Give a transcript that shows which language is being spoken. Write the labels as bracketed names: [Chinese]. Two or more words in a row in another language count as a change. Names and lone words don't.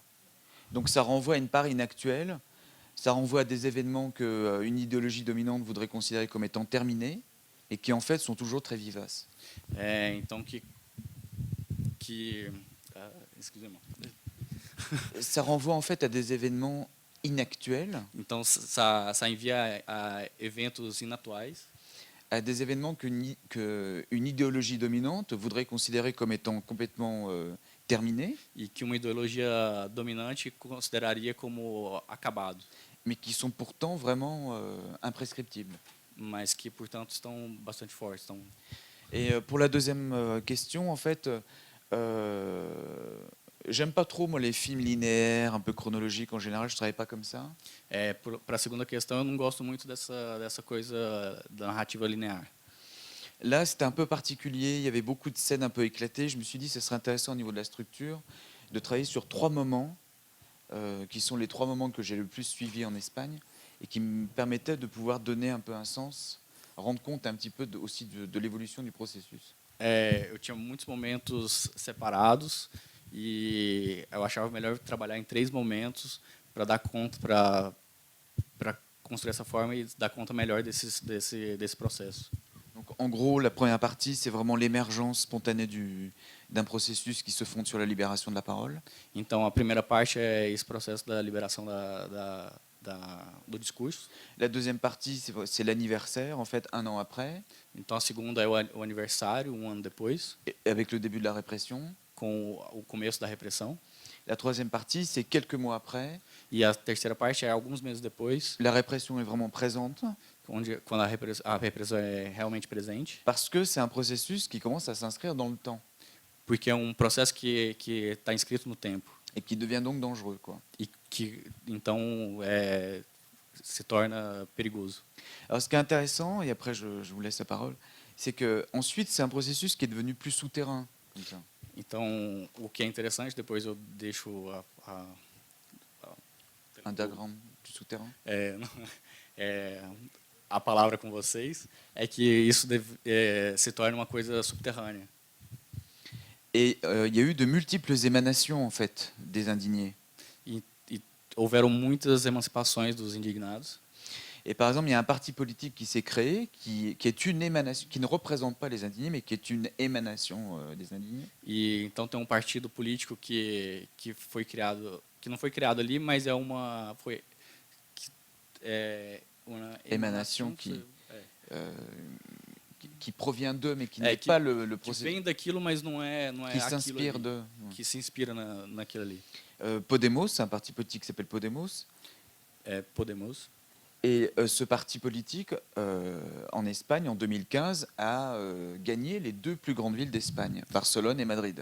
[French] Donc ça renvoie à une part inactuelle, ça renvoie à des événements qu'une idéologie dominante voudrait considérer comme étant terminés et qui en fait sont toujours très vivaces. Então excusez-moi. Ça renvoie en fait à des événements inactuels, [Portuguese] Então, ça envia a eventos inatuais, [French] à des événements qu'une idéologie dominante voudrait considérer comme étant complètement terminés, [Portuguese] e que uma ideologia dominante consideraria como acabado, [French] mais qui sont pourtant vraiment imprescriptibles. [Portuguese] mas que, portanto, estão bastante fortes. Estão... [French] Et pour la deuxième question, en fait, j'aime pas trop moi les films linéaires, un peu chronologiques en général. Je travaille pas comme ça. [Portuguese] Para a segunda questão, eu não gosto muito dessa coisa da narrativa linear. [French] Là, c'était un peu particulier. Il y avait beaucoup de scènes un peu éclatées. Je me suis dit, ce serait intéressant au niveau de la structure de travailler sur 3 moments, qui sont les 3 moments que j'ai le plus suivis en Espagne et qui me permettaient de pouvoir donner un peu un sens, rendre compte un petit peu aussi de l'évolution du processus. [Portuguese] Eu tinha muitos momentos separados e eu achava melhor trabalhar em 3 momentos para dar conta, para construir essa forma e dar conta melhor desse processo. [French] Donc, en gros, la première partie, c'est vraiment l'émergence spontanée d'un processus qui se fonde sur la libération de la parole. [Portuguese] Então, a primeira parte é esse processo da liberação do discurso. [French] La deuxième partie, c'est l'anniversaire, en fait, 1 an après, [Portuguese] Então, a segunda é o aniversário, um ano depois, [French] avec le début de la répression. [Portuguese] com o começo da repressão. [French] La troisième partie, c'est quelques mois après. [Portuguese] E a terceira parte é alguns meses depois, [French] La répression est vraiment présente, [Portuguese] quando a repressão é realmente presente, [French] parce que c'est un processus qui commence à s'inscrire dans le temps [Portuguese] porque é um processo que está inscrito no tempo [French] et qui devient donc dangereux, quoi. [Portuguese] e que então se torna perigoso. [French] Alors, ce qui est intéressant, et après je vous laisse la parole, c'est que ensuite c'est un processus qui est devenu plus souterrain, comme ça. [Portuguese] Então, o que é interessante, depois eu deixo [French] Un diagramme du souterrain. [Portuguese] A palavra com vocês, é que isso se torna uma coisa subterrânea. [French] Et il y a eu de multiples émanations en fait des indignés. [Portuguese] E houveram muitas emancipações dos indignados. [French] Et par exemple, il y a un parti politique qui s'est créé, qui est une émanation, qui ne représente pas les indignés, mais qui est une émanation des indignés. [Portuguese] E então tem um partido político que foi criado, que não foi criado ali, mas é uma uma [French] Émanation qui provient d'eux, mais qui n'est [Portuguese] que, [French] pas le [Portuguese] que [French] processus. [Portuguese] vem daquilo, mas não é [French] Qui [Portuguese] aquilo [French] s'inspire [Portuguese] ali, [French] d'eux. [Portuguese] que se inspira naquilo ali. Podemos, [French] c'est un parti politique qui s'appelle Podemos. Podemos. Et ce parti politique, en Espagne, en 2015, a gagné les 2 plus grandes villes d'Espagne, Barcelone et Madrid.